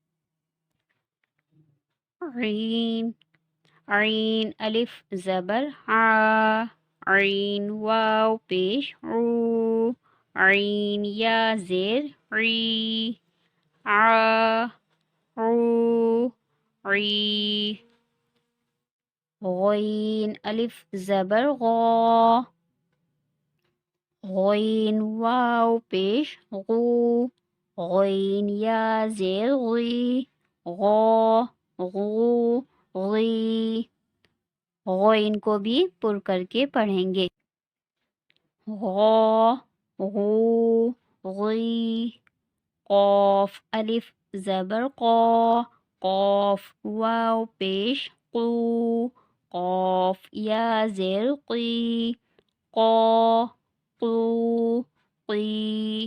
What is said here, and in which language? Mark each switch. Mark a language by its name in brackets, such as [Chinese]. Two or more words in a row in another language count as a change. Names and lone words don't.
[Urdu] عین، عین الف زبر آ، عین واو پیش عو، عین یا زیر عی، آ عو عی. غین الف زبر غو، غین واو پیش غو، غین یا زیر غی، غو غو غی. غین کو بھی پر کر کے پڑھیں گے. غو غو غی. قاف الف زبر قو، قاف واو پیش قو، قاف یا زیر قی، قو قو قی.